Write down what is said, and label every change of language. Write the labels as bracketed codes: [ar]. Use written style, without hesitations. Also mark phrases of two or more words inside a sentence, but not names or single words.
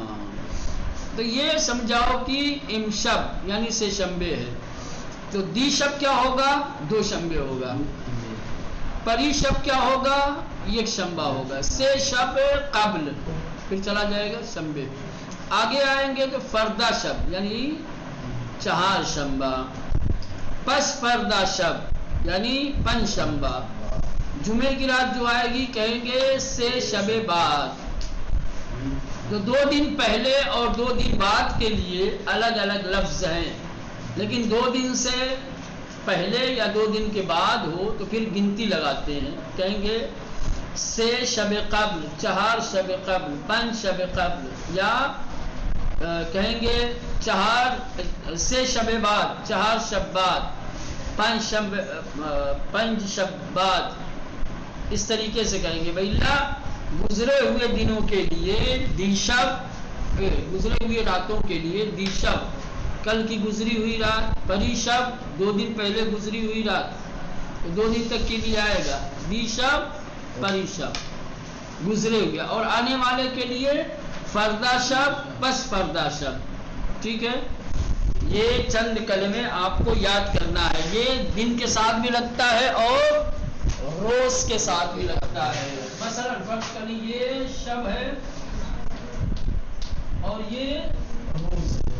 [ur] تو یہ سمجھاؤ کہ امشب یعنی [fa] سے شنبے [ur] ہے. تو [fa] دی شب [ur] کیا ہوگا؟ [fa] دو شنبے [ur] ہوگا. [fa] پری شب [ur] کیا ہوگا؟ [fa] ایک شنبہ [ur] ہوگا. [fa] سے شب قبل، [ur] پھر چلا جائے گا شنبے. آگے آئیں گے تو [fa] فردا شب [ur] یعنی [fa] چہار شنبہ. پس فردا شب [ur] یعنی [fa] پنج شنبہ. [ur] جمعے کی رات جو آئے گی کہیں گے [fa] سے شب بعد. [ur] تو 2 دن پہلے اور 2 دن بعد کے لیے الگ الگ لفظ ہیں، لیکن 2 دن سے پہلے یا 2 دن کے بعد ہو تو پھر گنتی لگاتے ہیں. کہیں گے [fa] سے شب قبل، چہار شب قبل، پنج شب قبل. [ur] یا کہیں گے [fa] سے شب بعد، چہار شب بعد، پنج شب بعد. [ur] اس طریقے سے کہیں گے. بھائی گزرے ہوئے دنوں کے لیے [fa] دی شب، [ur] گزرے ہوئے راتوں کے لیے [fa] دی شب، [ur] کل کی گزری ہوئی رات. [fa] پری شب [ur] 2 دن پہلے گزری ہوئی رات، تو 2 دن تک کے لیے آئے گا. [fa] دی شب، پری شب [ur] گزرے ہوئے. اور آنے والے کے لیے [fa] فردا شب، پس فردا شب. [ur] ٹھیک ہے. یہ چند کلمے آپ کو یاد کرنا ہے. یہ دن کے ساتھ بھی لگتا ہے اور روز کے ساتھ بھی لگتا ہے. مثلا فرض کریے یہ شب ہے اور یہ روز.